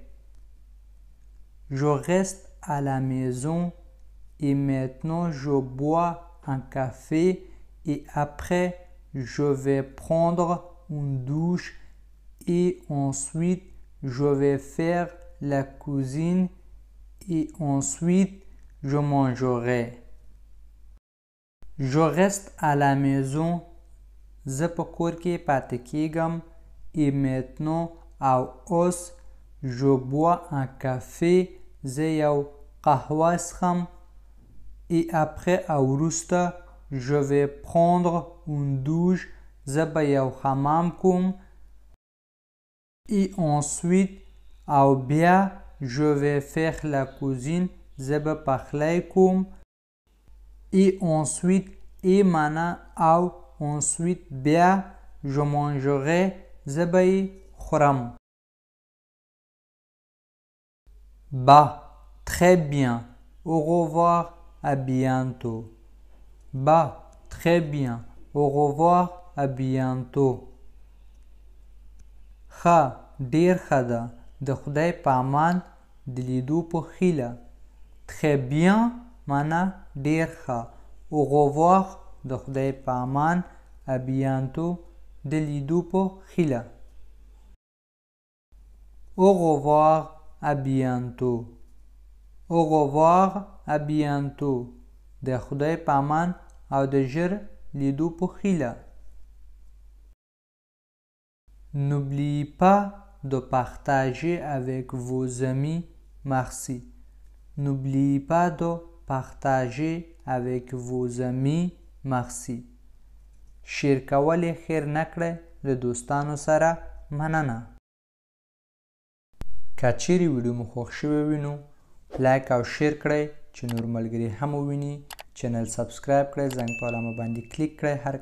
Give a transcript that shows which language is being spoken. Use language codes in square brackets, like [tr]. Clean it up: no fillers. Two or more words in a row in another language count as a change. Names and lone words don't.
[fr] Je reste à la maison et maintenant je bois un café et après je vais prendre une douche et ensuite je vais faire la cuisine et ensuite je mangerai. Je reste à la maison [ps] زه په کور کې پاتې کیږم. [fr] Et maintenant [ps] او اوس [fr] je bois un café [ps] زه یو قهوه څښم. [fr] Et après [ps] او وروسته [fr] je vais prendre une douche [ps] زه به یو حمام کوم. [fr] Et ensuite [ps] او بیا [fr] je vais faire la cuisine [ps] زه به پخلی کوم. [fr] Et ensuite et [ps] معنا او [fr] ensuite بیا je mangerai [ps] زه به یې خورم. [fr] Bah, très bien. Au revoir, à bientôt. Bah, très bien. Au revoir, à bientôt. [ps] ښه ډیر ښه ده. د خدای په امان د لیدو په هیله. [fr] Très bien [ps] معنا ډیر ښه. [fr] Au revoir [ps] د خدای په امان. [fr] À bientôt [ps] د لیدو په هیله. [fr] Au revoir, à bientôt. Au revoir, à bientôt. [ps] د خدای په امان او د ژر لیدو په هیله. [fr] N'oubliez pas de partager avec vos amis. Merci. N'oubliez pas de partager avec vos amis. Merci. [ps] شیر کول یې خیر نه کړی د دوستانو سره مننه. که چیرې ویډیو مو خوښ شوی وي نو لایک او شیر کړئ چې نور ملګري هم وویني. چینل سبسکرایب کړئ، زنګ په علامه باندې کلیک کړئ.